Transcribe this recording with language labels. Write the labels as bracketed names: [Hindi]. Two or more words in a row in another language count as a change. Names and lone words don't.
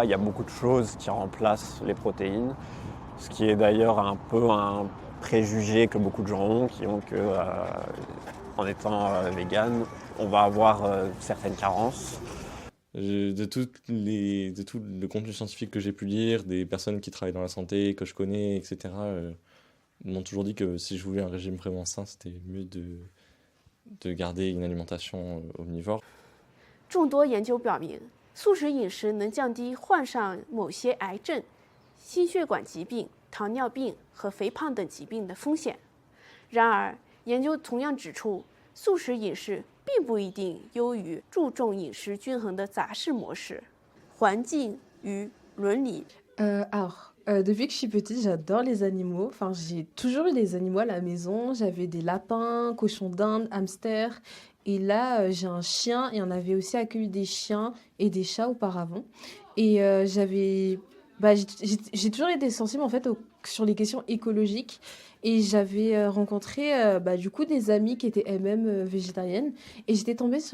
[French] Il y a beaucoup de choses qui remplacent les protéines. Ce qui est d'ailleurs un peu un préjugé que beaucoup de gens ont, qui ont que en étant vegan, on va avoir certaines carences. De tout le contenu scientifique que j'ai pu lire, des personnes qui travaillent dans la santé, que je connais, etc., m'ont toujours dit que si je voulais un régime vraiment sain, c'était mieux de garder une alimentation omnivore. [Chinese] 众多研究表明，素食饮食能降低患上某些癌症、心血管疾病、糖尿病和肥胖等疾病的风险。然而，研究同样指出，素食饮食并不一定优于注重饮食均衡的杂食模式。环境与伦理。 [French] Depuis que je suis petite, j'adore les animaux. Enfin, j'ai toujours eu des animaux à la maison. J'avais des lapins, cochons d'Inde, hamsters. Et là, j'ai un chien et on avait aussi accueilli des chiens et des chats auparavant. Et j'ai toujours été sensible en fait sur les questions écologiques et j'avais rencontré du coup des amies qui étaient elles-mêmes végétariennes et j'étais tombée sur